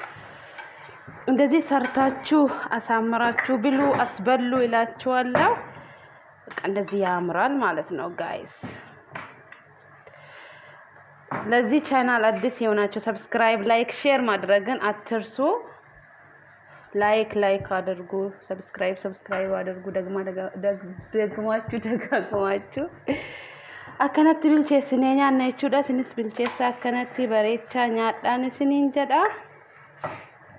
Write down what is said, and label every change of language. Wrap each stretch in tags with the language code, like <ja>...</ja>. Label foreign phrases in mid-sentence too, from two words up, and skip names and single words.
<am>እንደዚህ ሰርታችሁ አሳምራችሁ ብሉ አስበሉ እላችኋለሁ። በቃ እንደዚህ ያምራል ማለት ነው ጋይስ። ለዚህ ቻናል አዲስ የሆናችሁ ሰብስክራይብ፣ ላይክ፣ ሼር ማድረግን አትርሱ። ላይክ አድርጉ፣ ሰብስክራይብ አድርጉ። ደጋግማችሁ</am> <om>akkanatti bilcheessinee nyaanna jechuudha. Isinis bilcheessaa akkanatti bareechaa nyaadhaan isiniin jedha.</om>